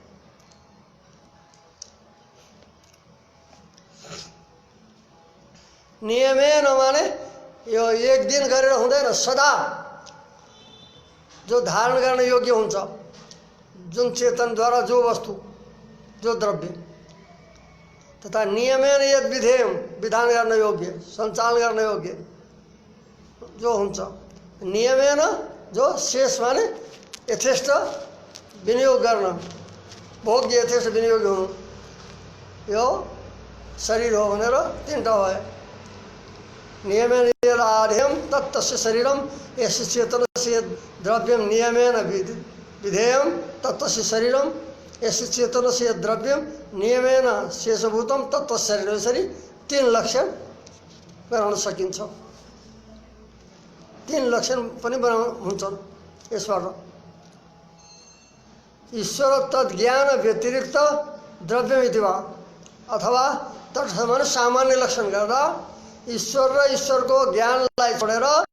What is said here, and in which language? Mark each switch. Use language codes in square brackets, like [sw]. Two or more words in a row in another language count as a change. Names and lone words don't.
[ne] नियमेन माने यो एक दिन गरेर हुँदैन, सदा जो धारण गर्न योग्य हुन्छ, जुन चेतनद्वारा जो वस्तु जो द्रव्य तथा [sa] नियमेन यद विधेयम [ne] विधान गर्न योग्य सञ्चालन गर्न योग्य जो हुन्छ नियमेन जो शेष माने यथेष्ट विनियोग गर्न भोग्य यथेष्ट विनियोग हुनु यो शरीर हो भनेर तीनटा भयो [sa] नियमेन यद आधेयम तत्तस्य शरीरम यस्य चेतनस्य द्रव्यम नियमेन विधेयम तत्तस्य शरीरम यस्य चेतनस्य द्रव्यम नियमेन शेषभूतम तत्तस्य शरीर [ne] यसरी तीन लक्षण बनाउन सकिन्छ तीन लक्षण पनि बनाउनु हुन्छन् यसबाट [sa] ईश्वर तद्ज्ञान व्यतिरिक्त द्रव्यमिति [ne] वा अथवा तत्समान सामान्य लक्षण गर्दा ईश्वर र ईश्वरको ज्ञानलाई छोडेर